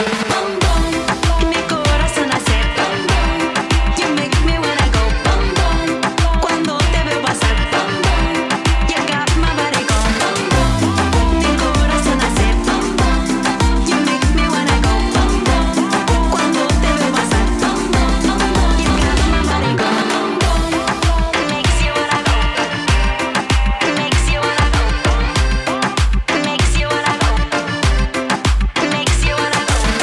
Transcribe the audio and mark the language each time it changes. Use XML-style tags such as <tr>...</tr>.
<es>Bum bum, mi corazón hace bum bum.</es> <en>You make me wanna go bum bum.</en> <es>Cuando te veo pasar bum bum.</es> <en>You got my body going bum bum.</en> <es>Mi corazón hace bum bum.</es> <en>You make me wanna go bum bum.</en> <es>Cuando te veo pasar bum bum.</es> <en>You got my body going bum bum. Makes you wanna go. Makes you wanna go. Makes you wanna go. Makes you wanna go.</en>